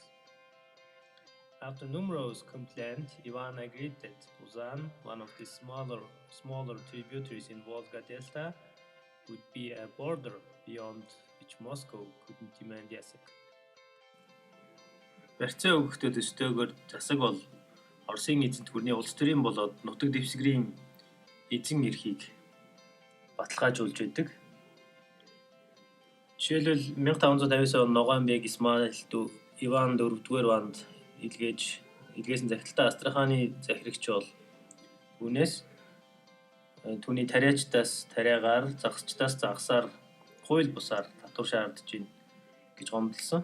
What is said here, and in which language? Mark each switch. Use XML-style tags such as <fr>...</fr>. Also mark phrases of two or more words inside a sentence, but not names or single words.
<en>After numerous complaints, Ivan agreed that Puzan, one of the smaller tributaries in Volga Delta, would be a border beyond which Moscow couldn't demand Yasak.</en> <mn>Барьцаа өгөхдөө төстэйгээр Ясаг бол Оросын эзэнт гүрний улс төрийн болоод нутаг дэвсгэрийн эзэн эрхийг баталгаажуулж байдаг. Жишээлбэл 1559 он Ногаан бэг Исмаил Иван 4-р ванд илгээсэн захидалтай Астраханы захирагч бол түүнээс түүний тариачтаас тариагаар, загсчтаас загсаар, хууль бусаар татвар шаардж байна гэж гомдлсон.</mn>